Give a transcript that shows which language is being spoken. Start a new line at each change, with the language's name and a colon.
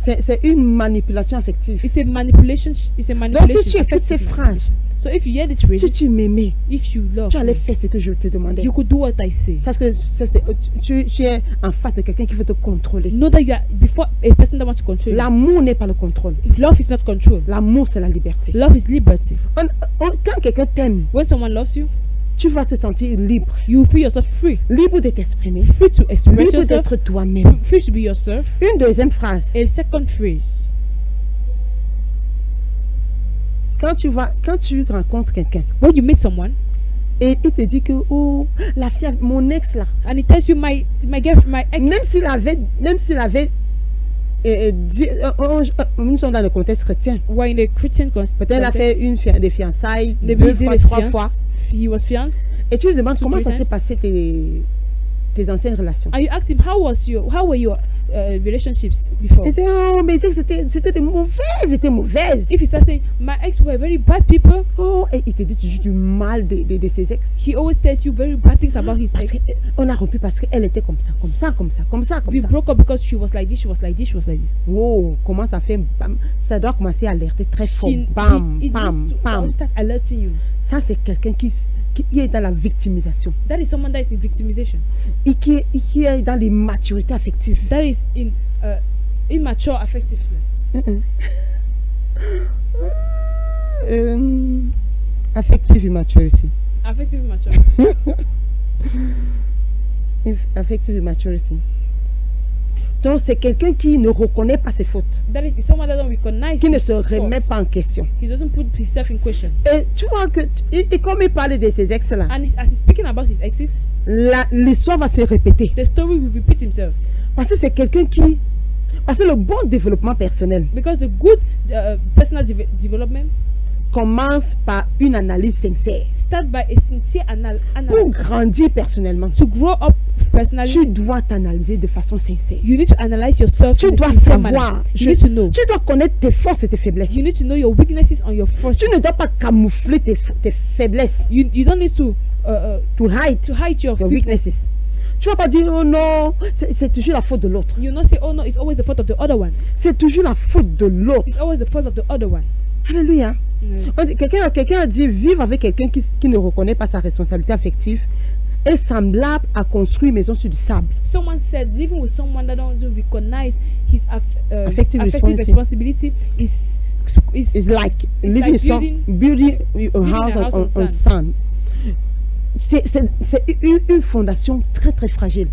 French: C'est une manipulation affective.
English: It's a manipulation. It's a manipulation.
French: Donc si tu écoutes ces affective phrases,
English: manipulation. So if you hear this
French: si
English: phrase,
French: tu m'aimais,
English: if you love
French: tu allais
English: me,
French: faire ce que je te demandais.
English: you could do what I say.
French: Sache que tu es en face de quelqu'un qui veut te contrôler.
English: Know that you are before a person that wants to control you.
French: L'amour n'est pas le contrôle.
English: Love is not control.
French: L'amour, c'est la liberté.
English: Love is liberty.
French: Quand quelqu'un t'aime,
English: When someone loves you,
French: tu vas te sentir libre.
English: you feel yourself free.
French: Libre de t'exprimer.
English: Free to express
French: Libre
English: yourself.
French: d'être toi-même.
English: Free to be yourself.
French: Une deuxième phrase.
English: A second phrase.
French: Quand tu rencontres quelqu'un
English: When you meet someone
French: et il te dit que oh la fille, mon ex là,
English: and he tells you my ex,
French: même s'il avait dit, nous sommes dans le contexte chrétien.
English: were in a Christian
French: Peut-être elle a fait des fiançailles
English: maybe
French: deux
English: he did
French: fois,
English: a
French: trois fois.
English: He was fianced.
French: Et tu lui demandes
English: Two,
French: comment
English: three
French: ça s'est
English: times.
French: passé tes anciennes relations.
English: And you ask him how were your relationships before?
French: Il dit oh mais c'était des mauvaises.
English: If he starts saying my ex were very bad people,
French: Oh et il te dit toujours du mal de ses ex.
English: he always tells you very bad things about his
French: Parce
English: ex.
French: qu'on a rompu parce qu'elle était comme ça.
English: We broke up because she was like this, she was like this, she was like this.
French: Oh, comment ça fait bam, ça doit commencer à alerter très fort. Bam,
English: It bam, needs to bam. start alerting you.
French: Ça, c'est quelqu'un qui est dans la victimisation.
English: That is someone that is in victimization.
French: Et qui est dans l'immaturité affective.
English: That is in immature affectiveness. Affective immaturity. Affective immaturity. Affective immaturity.
French: Donc, c'est quelqu'un qui ne reconnaît pas ses fautes,
English: That is someone that don't recognize
French: qui ne
English: his
French: se remet
English: faults.
French: pas en question.
English: He doesn't put himself in question.
French: Et tu vois que, et comme il parle de ses ex-là,
English: And as he's speaking about his exes,
French: l'histoire va se répéter.
English: the story will repeat himself.
French: Parce que c'est quelqu'un parce que le bon développement personnel
English: Because the good personal development
French: commence par une analyse sincère.
English: start by a sincere
French: Pour
English: analysis.
French: grandir personnellement,
English: To grow up personally,
French: tu dois t'analyser de façon sincère.
English: you need to analyze yourself.
French: Tu
English: in a
French: dois
English: sincere
French: savoir,
English: manner. You need to know.
French: tu dois connaître tes forces et tes faiblesses.
English: You need to know your weaknesses and your forces.
French: Tu ne dois pas camoufler tes faiblesses,
English: You don't need to to hide your your weaknesses.
French: Tu ne vas pas dire, oh non, c'est toujours la faute de l'autre.
English: You not say, oh no, it's always the fault of the other one.
French: C'est toujours la faute de l'autre.
English: It's always the fault of the other one.
French: Alléluia. Quelqu'un a dit vivre avec quelqu'un qui ne reconnaît pas sa responsabilité affective est semblable à construire une maison sur du sable.
English: Someone said living with someone that doesn't recognize his Affective responsibility is It's like living like building a house on sand.
French: C'est une fondation très très fragile.